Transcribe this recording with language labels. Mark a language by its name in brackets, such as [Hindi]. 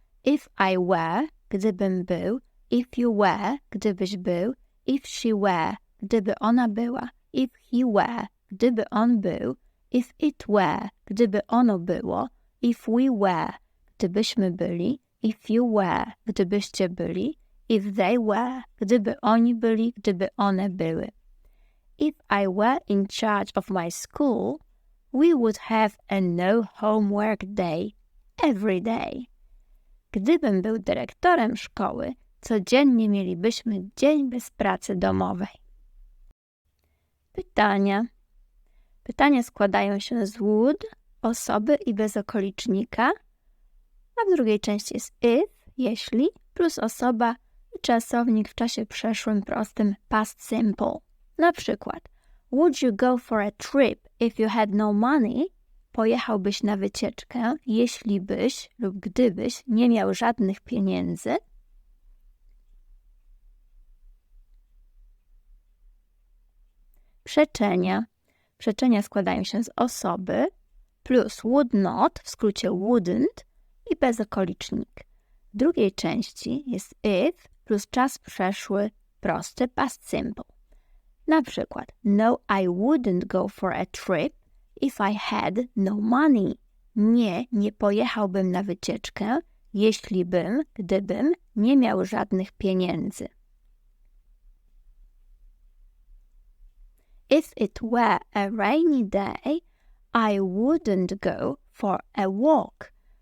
[English] If I were, [Polish] gdybym był, [English] if you were, [Polish] gdybyś był, [English] if she were, [Polish] gdyby ona była, [English] if he were, [Polish] gdyby on był, [English] if it were, [Polish] gdyby ono było, [English] if we were, [Polish] gdybyśmy byli, [English] if you were, [Polish] gdybyście byli, [English] if they were, [Polish] gdyby oni byli, gdyby one były. [English] If I were in charge of my school, we would have a no homework day every day. [Polish] Gdybym był dyrektorem szkoły, codziennie mielibyśmy dzień bez pracy domowej. Pytania. Pytania składają się z would, osoby i bezokolicznika, a w drugiej części jest if, jeśli, plus osoba i czasownik w czasie przeszłym prostym past simple. Na przykład, [English] would you go for a trip if you had no money? [Polish] Pojechałbyś na wycieczkę, jeśli byś lub gdybyś nie miał żadnych pieniędzy? Przeczenia. Przeczenia składają się z osoby plus would not, w skrócie wouldn't i bezokolicznik. W drugiej części jest if plus czas przeszły prosty past simple. Na przykład, no, [English] I wouldn't go for a trip if I had no money. [Polish] Nie pojechałbym na wycieczkę, gdybym nie miał żadnych pieniędzy. [English] If it were a rainy day, I wouldn't go for a walk.